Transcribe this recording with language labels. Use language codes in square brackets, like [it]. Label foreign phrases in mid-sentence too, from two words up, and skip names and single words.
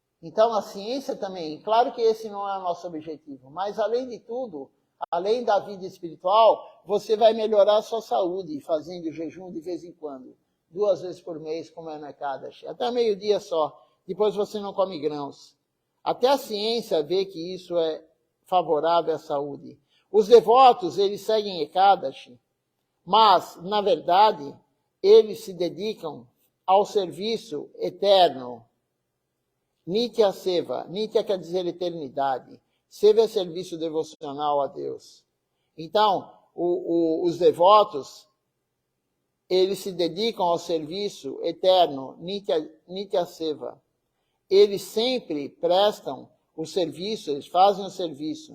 [pt] Então, a ciência também, claro que esse não é o nosso objetivo, mas além de tudo, além da vida espiritual, você vai melhorar a sua saúde fazendo jejum de vez em quando, 2 vezes por mês, como é no Ekadashi, até meio-dia só, depois você não come grãos. Até a ciência vê que isso é favorável à saúde. Os devotos, eles seguem Ekadashi, mas, na verdade, eles se dedicam ao serviço eterno. [sa] Nitya Seva. [pt] Nitya quer dizer eternidade. Seva é serviço devocional a Deus. Então, os devotos, eles se dedicam ao serviço eterno, [sa] Nitya Seva. [pt] Eles sempre prestam o serviço, eles fazem o serviço.